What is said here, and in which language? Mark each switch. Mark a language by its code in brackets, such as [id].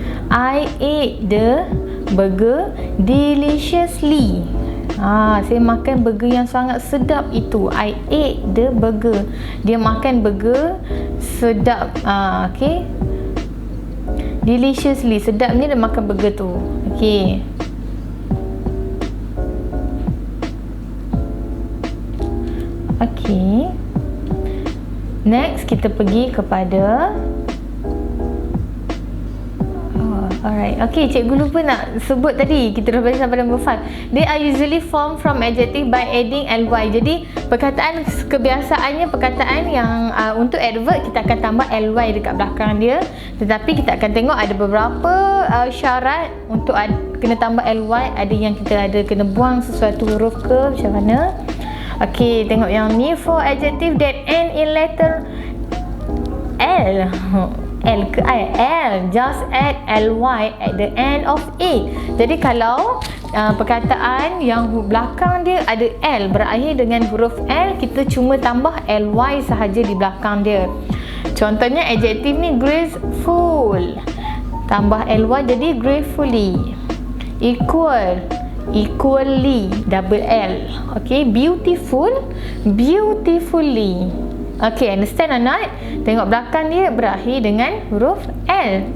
[en] I ate the burger deliciously. [ms] Saya makan burger yang sangat sedap itu. [en] I ate the burger. [ms] Dia makan burger sedap. Okay, deliciously, sedap ni dia makan burger tu. Okay, okay, next kita pergi kepada alright. Okay, cikgu lupa nak sebut tadi. Kita dah baca sampai number 5. [en] They are usually formed from adjective by adding ly. [ms] Jadi perkataan kebiasaannya, perkataan yang untuk adverb kita akan tambah ly dekat belakang dia. Tetapi kita akan tengok ada beberapa syarat untuk kena tambah ly. Ada yang kita ada kena buang sesuatu huruf ke, macam mana. Okay, tengok yang ni. [en] For adjective that end in letter L. L ke I? L. Just add ly at the end of it. [ms] Jadi kalau perkataan yang belakang dia ada L, berakhir dengan huruf L, kita cuma tambah ly sahaja di belakang dia. Contohnya adjektif ni graceful, tambah ly jadi gracefully. [en] Equal, equally, double L. Okay, beautiful, beautifully. Okay, understand or not? [ms] Tengok belakang dia berakhir dengan huruf L.